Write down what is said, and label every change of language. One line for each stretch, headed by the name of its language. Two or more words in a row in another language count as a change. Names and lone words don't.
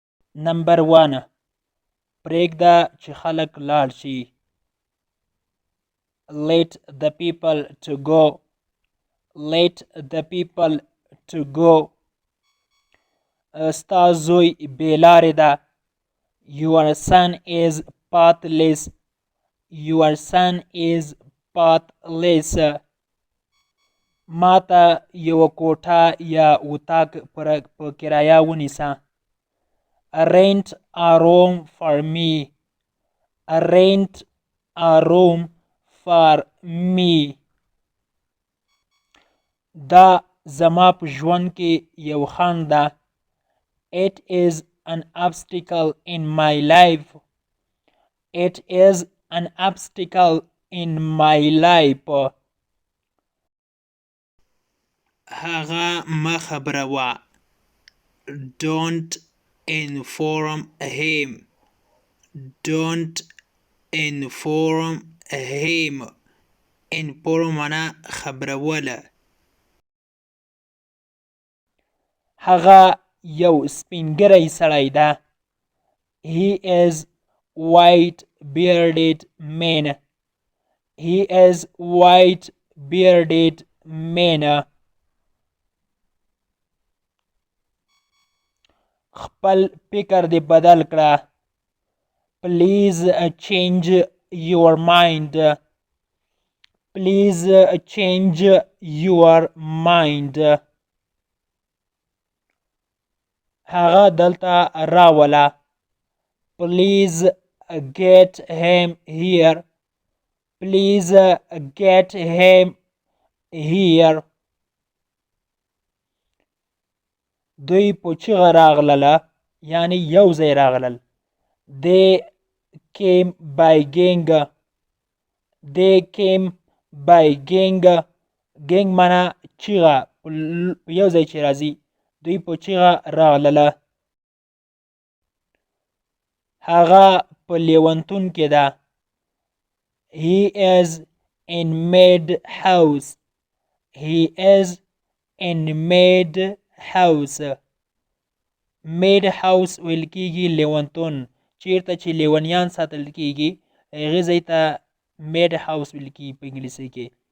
Pashto: نمبر 1 پرېږده چې خلک لاړ شي.
English: Let the people to go. Let the people to go.
Pashto: ستا زوی بې لارې ده.
English: Your son is pathless. Your son is pathless.
Pashto: ما ته یوه کوټه یا اتاق په کرایه ونیسه.
English: Rent a room for me. Rent a room for me.
Pashto: دا زما په ژوند کې یو خنډ ده.
English: It is an obstacle in my life. It is an obstacle in my life.
Pashto: هغه مه خبروه.
English: Don't inform him. Don't inform him.
Pashto: Inform معنا خبروله. هغه یو سپینګری سړی ده.
English: He is white bearded man. He is white bearded man.
Pashto: خپل فکر دې بدل کړه.
English: Please change your mind. Please change your mind.
Pashto: هغه دلته راوله.
English: Please get him here. Please get him here.
Pashto: دوی په چیغه راغلله یعنی یو ځای راغلل.
English: They came by gang. They came by gang.
Pashto: gang معنا چیغه یو ځای چې راځي. دوی په چیغه راغلله. هغه په لیونتون کې ده.
English: He is in mad house. He is in mad house. mad house
Pashto: ویل کېږي لیونتون. چیرته چې لیونیان ساتل کېږي هغې ځای ته
English: mad house
Pashto: ویل کېږي په انګلیسي کې.